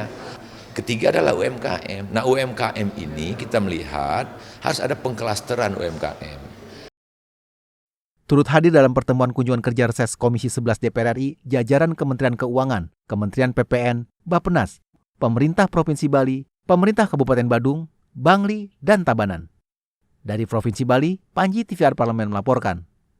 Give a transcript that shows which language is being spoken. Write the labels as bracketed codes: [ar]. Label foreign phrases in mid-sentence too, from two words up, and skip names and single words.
[id] Ketiga adalah UMKM. Nah, UMKM ini kita melihat harus ada pengklasteran UMKM. Turut hadir dalam pertemuan kunjungan kerja reses Komisi 11 DPR RI, jajaran Kementerian Keuangan, Kementerian PPN, Bappenas, Pemerintah Provinsi Bali, Pemerintah Kabupaten Badung, Bangli, dan Tabanan. Dari Provinsi Bali, Panji TVR Parlemen melaporkan.